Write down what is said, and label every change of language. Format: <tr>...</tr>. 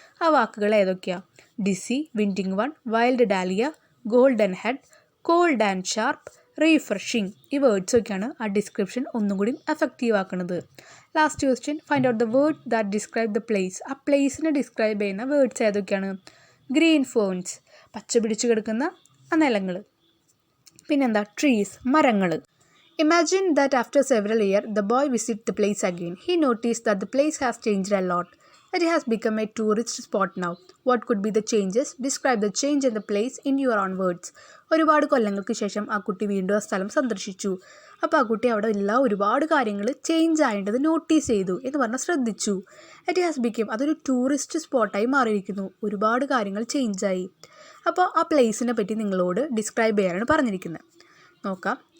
<ml>ആ വാക്കുകൾ ഏതൊക്കെയാണ്?</ml> <en>Dizzy, winding one, wild dahlia, golden head, cold and sharp, refreshing.</en> <ml>ഈ വേർഡ്സൊക്കെയാണ് ആ ഡിസ്ക്രിപ്ഷൻ ഒന്നും കൂടി എഫക്റ്റീവ് ആക്കുന്നത്.</ml> <en>Last question, find out the word that describe the place.</en> <ml>ആ പ്ലേസിനെ ഡിസ്ക്രൈബ് ചെയ്യുന്ന വേർഡ്സ് ഏതൊക്കെയാണ്? ഗ്രീൻ ഫേൺസ്, പച്ച പിടിച്ച് കിടക്കുന്ന ആ നിലങ്ങൾ. പിന്നെന്താ? ട്രീസ്, മരങ്ങൾ.</ml> <en>Imagine that after several years, the boy visits the place again. He noticed that the place has changed a lot. That it has become a tourist spot now. What could be the changes? Describe the change in the place in your own words.</en> <ml>ഒരുപാട് കൊല്ലങ്ങൾക്ക് ശേഷം ആ കുട്ടി വീണ്ടും ആ സ്ഥലം സന്ദർശിച്ചു. അപ്പോൾ ആ കുട്ടി അവിടെ എല്ലാ ഒരുപാട് കാര്യങ്ങൾ ചേഞ്ച് ആയേണ്ടത് നോട്ടീസ് ചെയ്തു എന്ന് പറഞ്ഞാൽ ശ്രദ്ധിച്ചു.</ml> <en>it has become,</en> <ml>അതൊരു ടൂറിസ്റ്റ് സ്പോട്ടായി മാറിയിരിക്കുന്നു. ഒരുപാട് കാര്യങ്ങൾ ചേഞ്ചായി. അപ്പോൾ ആ പ്ലേസിനെ പറ്റി നിങ്ങളോട് ഡിസ്ക്രൈബ് ചെയ്യാനാണ് പറഞ്ഞിരിക്കുന്നത്. നോക്കാം.</ml>